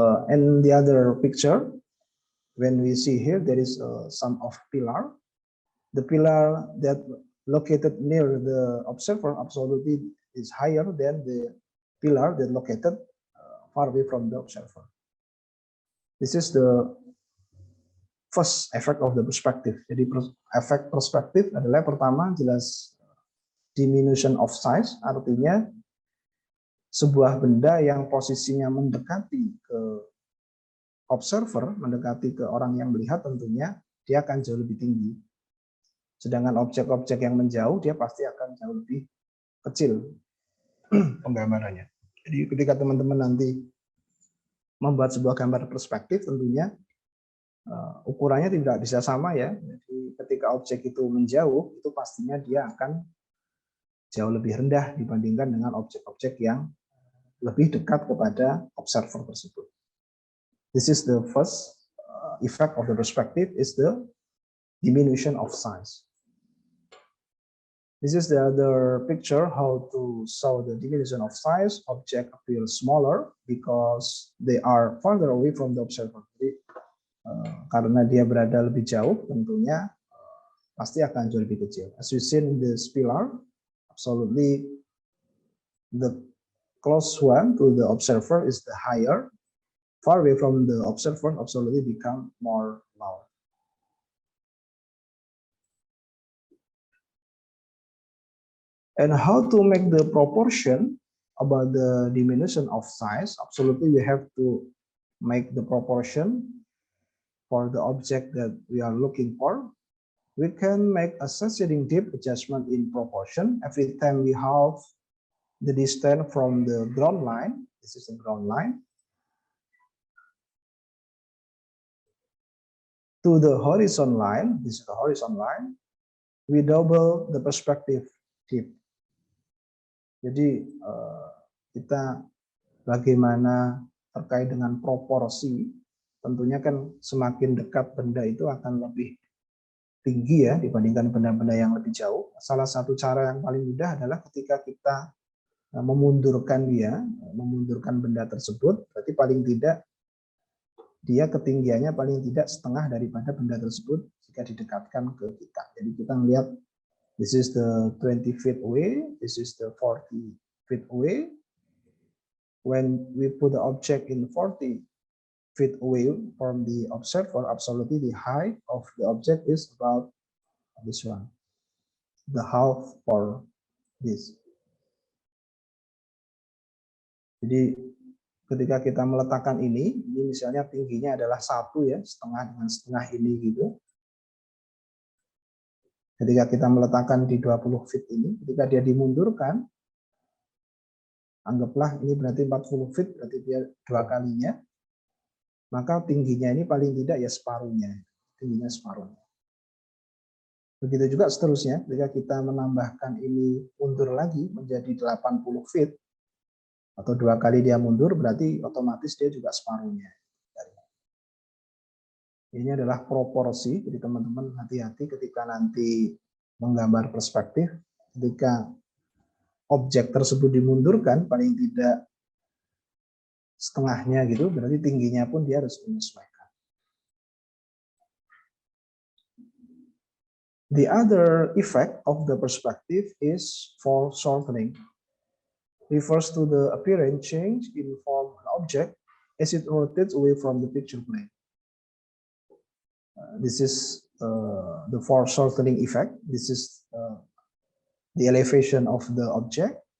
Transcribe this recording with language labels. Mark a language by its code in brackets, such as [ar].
[en] In the other picture, when we see here, there is some of pillar. The pillar that located near the observer absolutely is higher than the pillar that located far away from the observer. This is the first effect of the perspective. [id] Jadi efek perspektif adalah pertama jelas [en] diminution of size, [id] artinya sebuah benda yang posisinya mendekati ke observer, mendekati ke orang yang melihat, tentunya dia akan jauh lebih tinggi. Sedangkan objek-objek yang menjauh, dia pasti akan jauh lebih kecil penggambarannya. Jadi ketika teman-teman nanti membuat sebuah gambar perspektif, tentunya ukurannya tidak bisa sama ya. Jadi ketika objek itu menjauh, itu pastinya dia akan jauh lebih rendah dibandingkan dengan objek-objek yang lebih dekat kepada observer tersebut. [en] This is the first effect of the perspective, is the diminution of size. This is the other picture how to show the diminution of size. Object appears smaller because they are farther away from the observer. Jadi, [id] karena dia berada lebih jauh, tentunya pasti akan jauh lebih kecil. [en] As you see in this pillar, absolutely the close one to the observer is the higher. Far away from the observer, absolutely become more loud. And how to make the proportion about the diminution of size? Absolutely, we have to make the proportion for the object that we are looking for. We can make a succeeding dip adjustment in proportion every time we have the distance from the ground line. This is the ground line to the horizon line. This is the horizon line. We double the perspective dip. [id] Jadi kita bagaimana terkait dengan proporsi, tentunya kan semakin dekat benda itu akan lebih tinggi ya dibandingkan benda-benda yang lebih jauh. Salah satu cara yang paling mudah adalah ketika kita memundurkan benda tersebut, berarti paling tidak dia ketinggiannya paling tidak setengah daripada benda tersebut jika didekatkan ke kita. Jadi kita melihat [en] this is the 20 feet away, this is the 40 feet away. When we put the object in 40 feet away from the observer, absolutely the height of the object is about this one, the half for this. [id] Jadi ketika kita meletakkan ini misalnya tingginya adalah 1 ya, setengah dengan setengah ini gitu. Ketika kita meletakkan di 20 feet ini, ketika dia dimundurkan, anggaplah ini berarti 40 feet, berarti dia 2 kalinya, maka tingginya ini paling tidak ya separuhnya, tingginya separuhnya. Begitu juga seterusnya, ketika kita menambahkan ini mundur lagi menjadi 80 feet, atau 2 kali dia mundur, berarti otomatis dia juga separuhnya. Ini adalah proporsi, jadi teman-teman hati-hati ketika nanti menggambar perspektif, ketika objek tersebut dimundurkan, paling tidak setengahnya gitu, berarti tingginya pun dia harus menyesuaikan. [en] The other effect of the perspective is foreshortening. Refers to the apparent change in form of an object as it rotates away from the picture plane. This is the foreshortening effect. This is the elevation of the object.